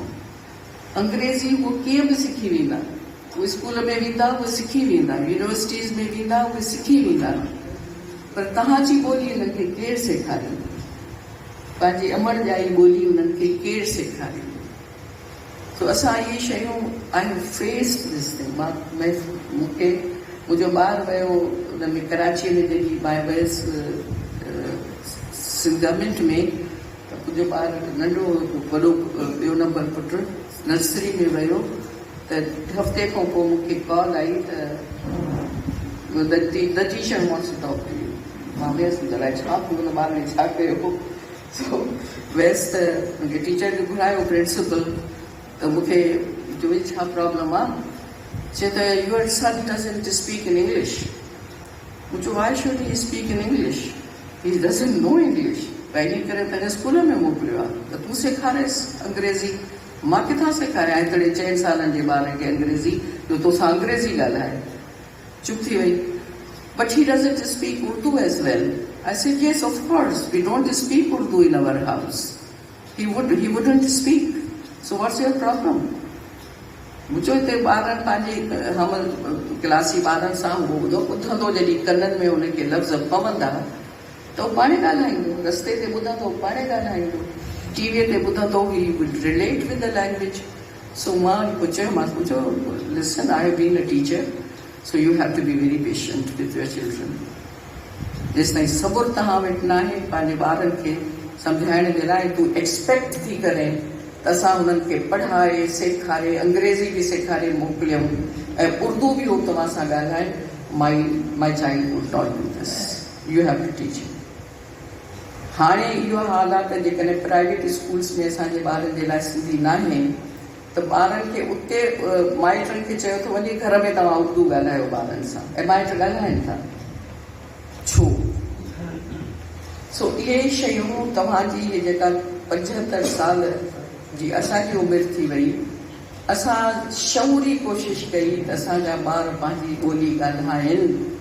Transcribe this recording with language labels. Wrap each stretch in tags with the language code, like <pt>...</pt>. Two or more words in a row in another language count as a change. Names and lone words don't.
<sd>अंग्रेज़ी उहो कीअं बि सिखी वेंदा, उहे स्कूल में वेंदा उहे सिखी वेंदा, यूनिवर्सिटीज़ में वेंदा उहे सिखी वेंदा, पर तव्हांजी ॿोली उन्हनि खे केरु सेखारींदो? पंहिंजी अमड़ जाई ॿोली उन्हनि खे केरु सेखारींदो? तो असां इहे शयूं</sd> <en>I face this thing.</en> <sd>मूंखे मुंहिंजो ॿारु वियो उन में कराचीअ में, जॾहिं मां वियसि गवर्नमेंट में, त मुंहिंजो ॿारु नंढो वॾो ॿियो नंबर पुटु नर्सरी में वियो, त हफ़्ते खां पोइ मूंखे कॉल आई त</sd> <en>the teacher wants to talk to you.</en> <sd>मां वियसि अलाए छा थियो, हुन ॿार ने छा कयो। सो वियसि त मूंखे टीचर खे घुरायो, प्रिंसिपल, त मूंखे चयो छा प्रॉब्लम आहे? चए त</sd> <en>your son doesn't speak in English. मुझे why should he speak in English? He doesn't know English.</en> <sd>पहली करे तने स्कूल में मोकिलियो आहे त तूं सेखारेसि अंग्रेज़ी। मां किथां सेखारियां हिकिड़े 4 सालनि जे ॿार खे अंग्रेज़ी जो तोसां अंग्रेज़ी ॻाल्हाए। चुप थी वई।</sd> <en>But he doesn't speak Urdu as well. I said, yes, of course. We don't speak Urdu in our house. He wouldn't speak. So what's your problem?</en> <sd>मुझो हिते ॿारनि पंहिंजे हम क्लासी ॿारनि सां ॿुधंदो जॾहिं कननि में हुनखे लफ़्ज़ पवंदा त उहो पाणे ॻाल्हाईंदो, रस्ते ते ॿुधंदो पाणे ॻाल्हाईंदो, टीवीअ ते ॿुधंदो</sd> <en>he would relate with the language.</en> <sd>सो मां चयोमांसि मुझो</sd> <en>listen I have been a teacher, so you have to be very patient with your children.</en> <sd>जेसि ताईं सबुरु तव्हां वटि न आहे पंहिंजे ॿारनि खे सम्झाइण जे लाइ तूं एक्सपेक्ट थी करे त असां हुननि खे पढ़ाए सेखारे अंग्रेज़ी बि सेखारे मोकिलियऊं ऐं उर्दू बि हू तव्हां सां ॻाल्हाए,</sd> <en>my child would not do this, you have to teach him.</en> <sd>हाणे इहो हालात जेकॾहिं</sd> <en>private schools</en> <sd>में असांजे ॿारनि जे लाइ सिंधी न आहे त ॿारनि खे उते माइटनि खे चयो थो वञे घर में तव्हां उर्दू ॻाल्हायो ॿारनि सां, ऐं माइट ॻाल्हाइनि था छो? सो इहे शयूं तव्हांजी इहे जेका 75 साल जी असांजी उमिरि थी वई, असां शऊरी कोशिशि कई त असांजा ॿार पंहिंजी ॿोली ॻाल्हाइनि,</sd>